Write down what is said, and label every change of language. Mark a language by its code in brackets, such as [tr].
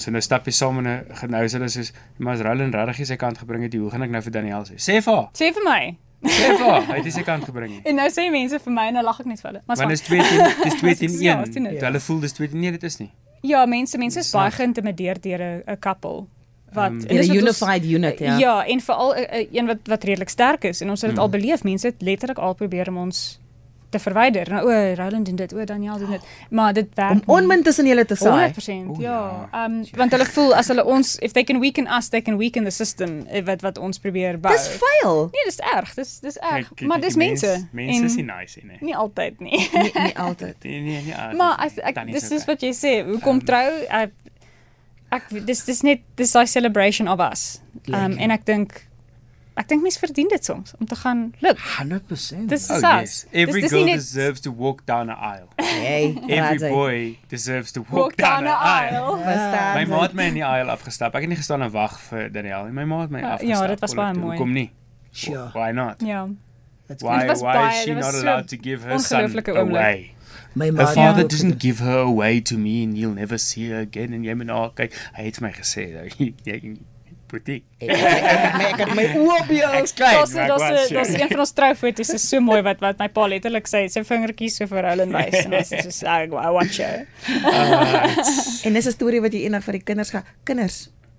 [af] So nou stap jy saam en nou is hulle soos, maar as Roland regtig sy kant gebring het, hoe gaan ek nou vir Daniel sê? Sê vir my. Hy het sy kant gebring. En nou sê mense vir my en nou lag ek net vir hulle. Maar dis 2-1. Hulle voel dis 2-1. Nee, dit is nie. Ja, mense is baie geïntimideer deur 'n couple wat 'n unified unit, ja. Ja, en veral een wat redelik sterk is en ons het dit al beleef. Mense het letterlik al probeer om ons te verwyder. Nou Roland doen dit, Daniel doen dit. Maar dit werk om onmin tussen julle te saai. 100%. Ja. Want hulle voel as hulle ons [en] if they can weaken us, they can weaken the system [af] wat ons probeer bou. Dis vuil. Nee, dis erg. Dis erg. Maar dis mense. Mense is nie nice nie. Nie altyd nie. Nie altyd. Nee, maar dis wat jy sê. Hoekom trou? Dis net daai [en] celebration of us. [af] En ek dink mense verdien dit soms om te gaan look. 100%. Dis [en] yes. Every girl deserves to walk down an aisle. Every boy deserves to walk down an aisle. [af] My ma het my in die aisle afgestap. Ek het nie gestaan en wag vir Daniel nie. My ma het my afgestap. Ja, dit was baie mooi. Kom nie. [en] Sure. Why not? [af] Ja. [en] Why is she not allowed to give her son away? Her father doesn't give her away to me and you'll never see her again. [af] En jy moet kyk, hy het my gesê, Boutique. Ek het my oë op jou. Daar's een van ons troufoto's is so mooi wat my pa letterlik sy vingertjies so vir Roland wys en ons is so [en] I watch you. [af] En dis 'n storie wat jy eendag vir die kinders gaan. Kinders,